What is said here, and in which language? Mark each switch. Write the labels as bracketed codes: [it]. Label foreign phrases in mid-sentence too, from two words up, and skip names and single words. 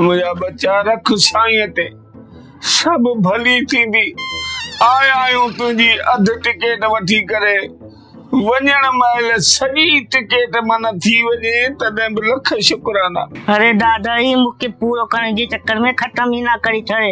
[sd] मुंहिंजा बच्चा रख छाईअ ते सभु भली थींदी आया आहियूं तुंहिंजी अधु टिकेट वठी करे वञण महिल सॼी टिकेट मन थी वञे तॾहिं बि लख शुक्राना। अरे दादा ही मूंखे पूरो करण जे चक्कर में ख़त्म ही ना करी छड़े।